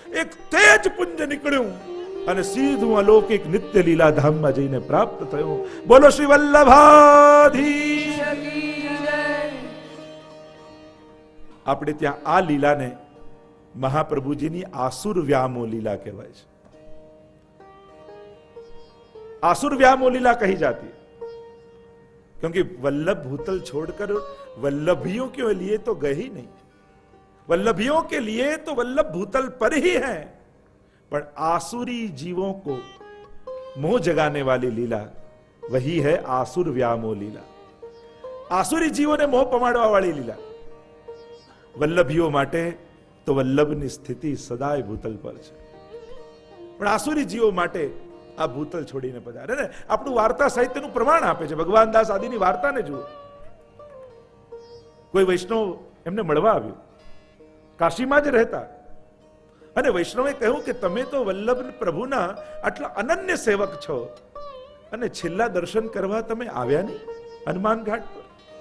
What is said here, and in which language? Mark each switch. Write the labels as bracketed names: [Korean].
[Gujarati] એક તેજ પુંજ નીકળ્યું અને સીધું અલૌકિક નિત્ય લીલા ધામમાં જઈને પ્રાપ્ત થયું. બોલો શ્રી વલ્લભાધીશ. આપણે ત્યાં આ લીલાને મહાપ્રભુજીની આસુર વ્યામો લીલા કહેવાય છે. [Hindi] आसुर व्यामो लीला कही जाती है क्योंकि वल्लभ भूतल छोड़कर वल्लभियों के लिए तो गए ही नहीं. वल्लभियों के लिए तो वल्लभ भूतल पर ही है, पर आसुरी जीवों को मोह जगाने वाली लीला वही है आसुर व्यामो लीला. आसुरी जीवों ने मोह पमाड़वा वाली लीला. [Gujarati] वल्लभियों माटे तो वल्लभની સ્થિતિ સદાય ભૂતલ પર છે, પણ આસુરી જીવો માટે આ ભૂતલ છોડીને પધારે ને. આપણું વાર્તા સાહિત્યનું પ્રમાણ આપે છે. ભગવાન દાસ આદિની વાર્તાને જુઓ. કોઈ વૈષ્ણવ એમને મળવા આવ્યો, કાશીમાં જ રહેતા, અને વૈષ્ણવે કહ્યું કે તમે તો વલ્લભ પ્રભુના આટલા અનન્ય સેવક છો અને છેલ્લા દર્શન કરવા તમે આવ્યા નહીં હનુમાન ઘાટ પર.